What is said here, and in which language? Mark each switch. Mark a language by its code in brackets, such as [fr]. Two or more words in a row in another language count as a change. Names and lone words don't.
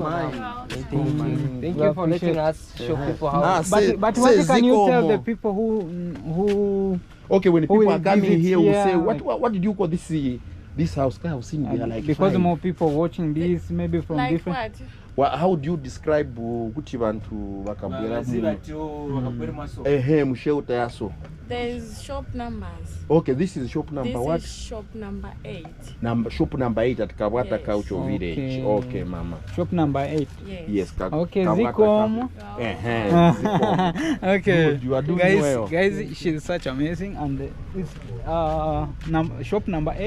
[en] Thank you for letting us show people how. Ah, say- But say what can you tell Zikomo. the people who Okay, when Who people will are coming visit here, we here, say, like- what did you call this house? I was seeing there like because five. more people watching this maybe from Like different what? Well, how do you describe [ny] kuti vantu vakabwera musheuta yaso? [en] There's shop numbers. Okay, this is shop number This what? is shop number 8. Shop number 8 at Kabwata Yes. Cultural Village. Okay. Okay, mama. shop number 8. Yes. Yes, Okay, Kabwata Zikomo. Zikomo. Okay, Good, you are doing guys, well. guys, she's such amazing, and it's shop number 8.